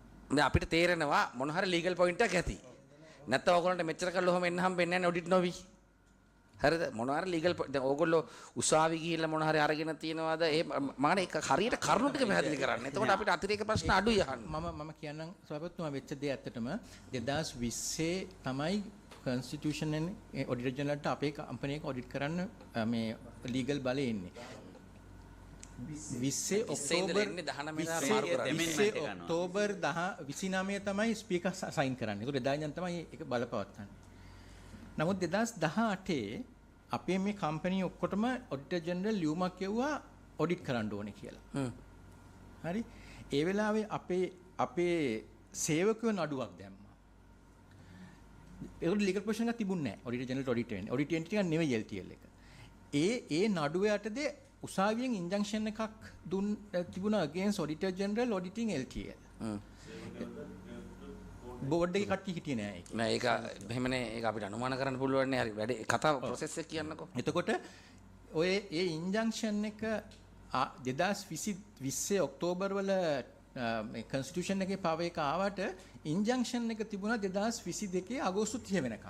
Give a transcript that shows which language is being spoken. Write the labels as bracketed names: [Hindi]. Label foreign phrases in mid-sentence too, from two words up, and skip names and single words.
[Sinhala] දැන් අපිට තේරෙනවා මොන හරි [English] legal point [Sinhala] එකක් ඇති. නැත්නම් ඕගොල්ලන්ට මෙච්චර කල් ඔහම එන්න හම්බෙන්නේ නැහැ ඔඩිට් නොවි. හරිද? මොන හරි ලීගල් දැන් ඕගොල්ලෝ උසාවි ගිහිල්ලා මොන හරි අරගෙන තියනවාද? ඒ මම ඒක හරියට කරුණු ටික පැහැදිලි කරන්න. එතකොට අපිට අතිරේක ප්‍රශ්න අඩුයි අහන්න. මම කියන්නම් සභාපතිතුමා වෙච්ච දේ ඇත්තටම 2020 තමයි [English] constitution and auditor general [Sinhala] ට අපේ කම්පැනි එක ඔඩිට් කරන්න මේ ලීගල් බලය එන්නේ. 20 ඔක්තෝබර් 29 තමයි ස්පීකර් සයින් කරන්නේ. ඒක එදා ඉඳන් තමයි ඒක බලපවත්වන්නේ. නමුත් 2018 අපේ මේ කම්පැනි ඔක්කොටම [English] auditor general [Sinhala] ලියුමක් යවුවා ඔඩිට් කරන්න ඕනේ කියලා. හරි. ඒ වෙලාවේ අපේ සේවකයෝ නඩුවක් දැම්මා. ඒකට [English] legal profession [Sinhala] එකක් තිබුණේ නැහැ. [English] auditor general audit [Sinhala] වෙන්නේ. [English] audit entity [Sinhala] එකක් නෙවෙයි LTL එක. ඒ නඩුව යටතේ උසාවියෙන් ඉන්ජන්ක්ෂන් එකක් තිබුණා [English] against auditor general auditing LTL. [Sinhala] බෝඩ් එකේ කට්ටිය හිටියේ නෑ ඒක. නෑ ඒක එහෙමනේ ඒක අපිට අනුමාන කරන්න පුළුවන් නේ. හරි වැඩේ කතාව process එක කියන්නකෝ. එතකොට ඔය ඒ ඉන්ජන්ක්ෂන් එක 2020 ඔක්තෝබර් වල මේ constitution එකේ පව එක ආවට ඉන්ජන්ක්ෂන් එක තිබුණා 2022 අගෝස්තු 30 වෙනකම්.